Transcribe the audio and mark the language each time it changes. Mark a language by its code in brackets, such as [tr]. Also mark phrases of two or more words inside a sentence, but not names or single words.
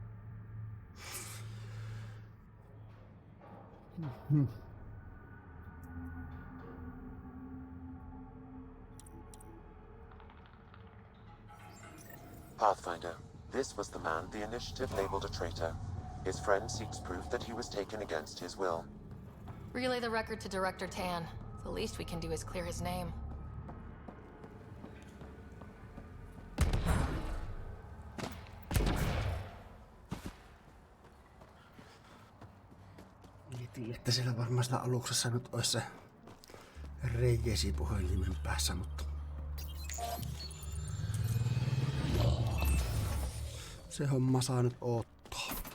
[en] Pathfinder, this was the man the initiative labeled a traitor. His friend seeks proof that he was taken against his will. Relay the record to Director Tan. The least we can do is clear his name. [fi] Mietin, että siellä varmaan siellä aluksessa nyt olisi se reijesi puhelimen päässä, mutta se homma saa nyt odottaa.